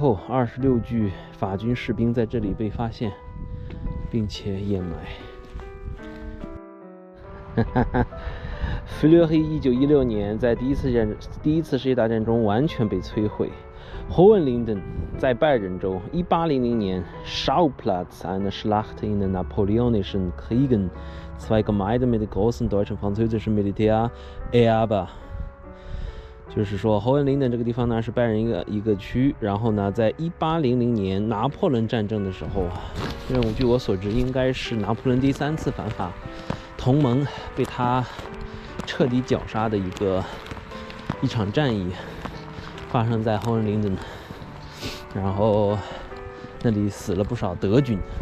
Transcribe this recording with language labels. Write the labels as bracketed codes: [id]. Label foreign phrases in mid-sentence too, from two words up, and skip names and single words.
[zh] 后，26具法军士兵在这里被发现，并且掩埋。Fleury 1916年在第一次世界大战中完全被摧毁。Hohenlinden 在拜仁州，1800年 [de] Schauplatz einer Schlacht in den Napoleonischen Kriegen, zwei Gemeinden mit großen deutschen französischen Militärerbe。 [zh] 就是说，Hohenlinden 这个地方呢是拜仁一个区，然后呢，在1800年拿破仑战争的时候啊，任务据我所知应该是拿破仑第3次反法同盟被他彻底绞杀的一场战役，发生在 Hohenlinden， 然后那里死了不少德军。